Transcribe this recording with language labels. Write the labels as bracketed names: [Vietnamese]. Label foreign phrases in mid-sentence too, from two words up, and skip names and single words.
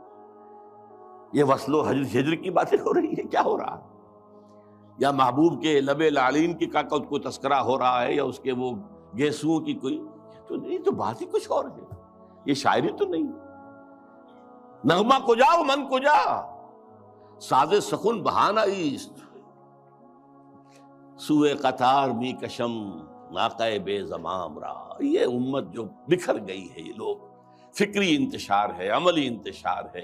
[Urdu] یہ وصل و ہجر کی باتیں ہو رہی ہے؟ کیا ہو رہا ہے؟ یا محبوب کے لب لعلین کی کا کوئی تذکرہ ہو رہا ہے، یا اس کے وہ گیسوؤں کی کوئی؟ یہ تو بات ہی کچھ اور ہے، یہ شاعری تو نہیں. [Persian] نغمہ کجا و من کجا، ساز سخن بہانہ ایست، سوئے قطار می کشم ناقہ بے زمام را. [Urdu] یہ امت جو بکھر گئی ہے، یہ لوگ، فکری انتشار ہے، عملی انتشار ہے.